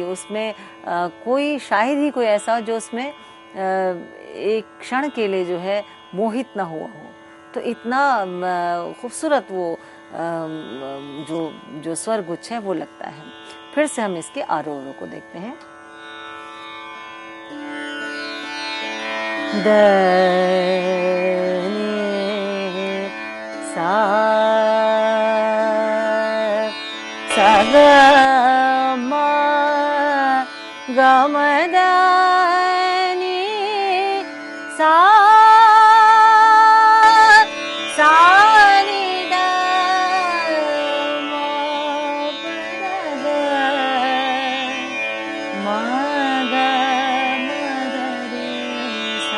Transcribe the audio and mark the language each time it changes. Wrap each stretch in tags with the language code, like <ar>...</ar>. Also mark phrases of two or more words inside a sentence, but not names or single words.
<hi>उसमें कोई शायद ही कोई ऐसा हो जो उसमें एक क्षण के लिए जो है मोहित ना हुआ हो। तो इतना खूबसूरत वो जो स्वर गुच्छ है वो लगता है। फिर से हम इसके आरोह को देखते हैं। द नि सा ग म ग म द नि सा नि द म ग रे सा।</hi>